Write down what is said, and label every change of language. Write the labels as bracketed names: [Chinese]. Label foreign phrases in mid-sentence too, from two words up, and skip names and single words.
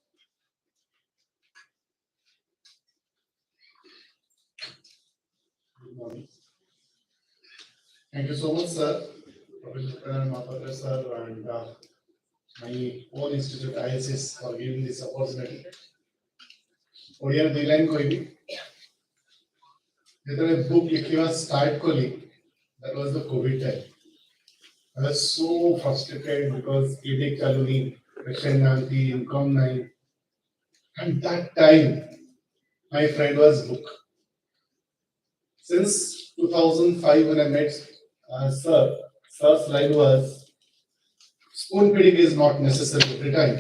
[English] Good morning. Thank you so much, sir, Professor Mahapatra, sir, and my own institute, ISS, for giving this opportunity. [Odia] ଓଡ଼ିଆରେ 2 ଲାଇନ୍ କହିବି ଯେତେବେଳେ book ଲେଖିବା start କଲି, [English] that was the COVID time. I was so frustrated because clinic ଚାଲୁନି, patient ନାହାନ୍ତି, income ନାହିଁ. And that time, my friend was book. Since 2005 when I met sir's line was, spoon feeding is not necessary every time.